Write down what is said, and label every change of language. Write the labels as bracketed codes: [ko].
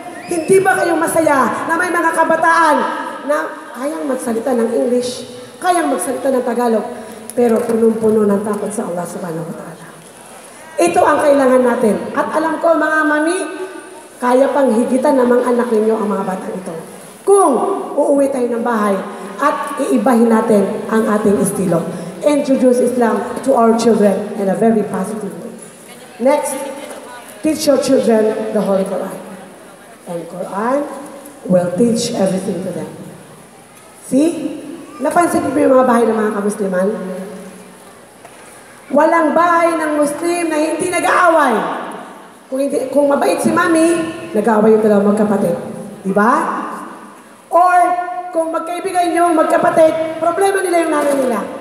[tl] Hindi ba kayo masaya na may mga kabataan na kayang magsalita ng English, kayang magsalita ng Tagalog, pero punong-puno ng takot sa Allah [ar] subhanahu wa ta'ala. [tl] Ito ang kailangan natin. At alam ko, mga mami, kaya pang higitan ng mga anak ninyo ang mga bata ito. Kung uuwi tayo ng bahay at iibahin natin ang ating estilo. [en] Introduce Islam to our children in a very positive way. Next, teach your children the Holy Quran. And Quran will teach everything to them. See? [tl] Napansin niyo yung mga bahay ng mga kamusliman? Walang bahay ng Muslim na hindi nag-aaway. Kung mabait si mami, nag-aaway yung dalawang magkapatid. Diba? Or, kung magkaibigan yung magkapatid, problema nila yung nanay nila.